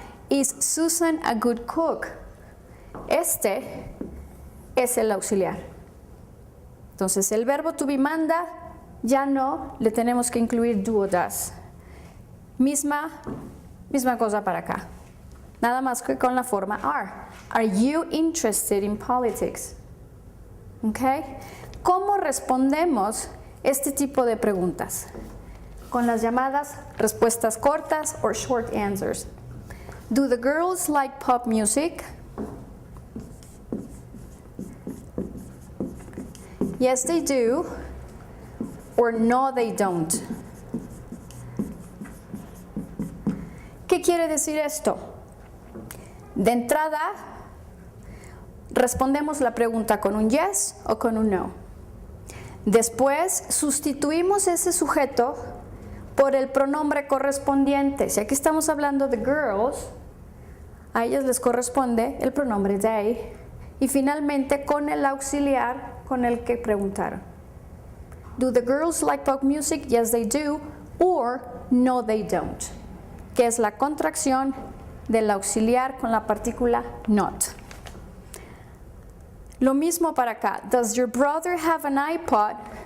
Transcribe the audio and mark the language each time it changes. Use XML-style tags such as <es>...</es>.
<en>Is Susan a good cook?</en> <es>Este es el auxiliar. Entonces, el verbo to be manda, ya no le tenemos que incluir do o does. Misma cosa para acá. Nada más que con la forma are.</es> <en>Are you interested in politics? ¿Okay?</en> <es>¿Cómo respondemos este tipo de preguntas? Con las llamadas respuestas cortas o short answers.</es> <en>Do the girls like pop music? Yes, they do. Or no, they don't.</en> <es>¿Qué quiere decir esto? De entrada, respondemos la pregunta con un yes o con un no. Después, sustituimos ese sujeto por el pronombre correspondiente. Si aquí estamos hablando de girls, a ellas les corresponde el pronombre they. Y finalmente, con el auxiliar con el que preguntaron.</es> <en>Do the girls like pop music? Yes, they do. Or no, they don't.</en> <es>Que es la contracción del auxiliar con la partícula not. Lo mismo para acá.</es> <en>Does your brother have an iPod?</en>